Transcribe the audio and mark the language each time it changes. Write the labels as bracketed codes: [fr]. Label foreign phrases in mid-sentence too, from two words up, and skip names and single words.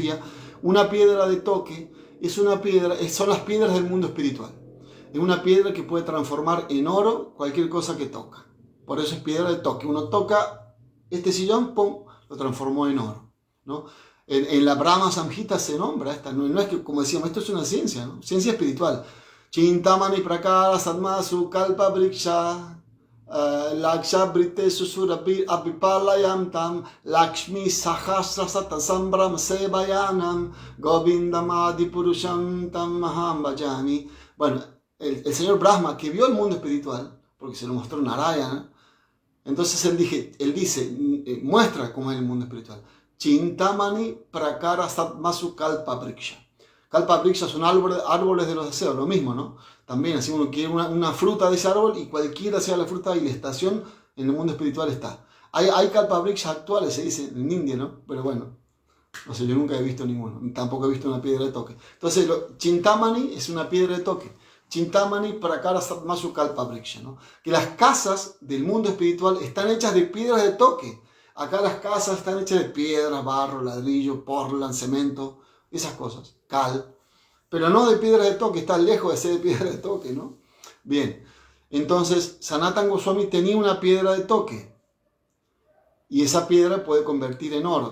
[es] Una piedra de toque es una piedra, son las piedras del mundo espiritual. Es una piedra que puede transformar en oro cualquier cosa que toca. Por eso es piedra de toque. Uno toca este sillón, ¡pum!, lo transformó en oro, ¿no? En la Brahma Samhita se nombra esta. No es que, como decíamos, esto es una ciencia, ¿no? Ciencia espiritual. [sa] Chintamani prakara sadmasu kalpa vriksha laksha brite susurabir apipalayam tam lakshmi sahasra satasambram sevayanam govindam adipurusham tam maham bhajami. [es] Bueno, el señor Brahma, que vio el mundo espiritual, porque se lo mostró Narayana, entonces él dice, muestra cómo es el mundo espiritual. [sa] Chintamani prakara sadmasu kalpa vriksha. Kalpa vriksha [es] son árboles de los deseos, lo mismo, ¿no? También, así uno quiere una fruta de ese árbol y cualquiera sea la fruta y la estación en el mundo espiritual está. Hay [sa] kalpa vriksha [es] actuales, se dice en India, ¿no? Pero bueno, no sé, yo nunca he visto ninguno, tampoco he visto una piedra de toque. Entonces, Chintamani es una piedra de toque. [sa] Chintamani prakara sadmasu kalpa vriksha, [es] ¿no? Que las casas del mundo espiritual están hechas de piedras de toque. Acá las casas están hechas de piedra, barro, ladrillo, portland, cemento, esas cosas, cal, pero no de piedra de toque, está lejos de ser de piedra de toque, ¿no? Bien, entonces Sanatana Goswami tenía una piedra de toque y esa piedra puede convertir en oro.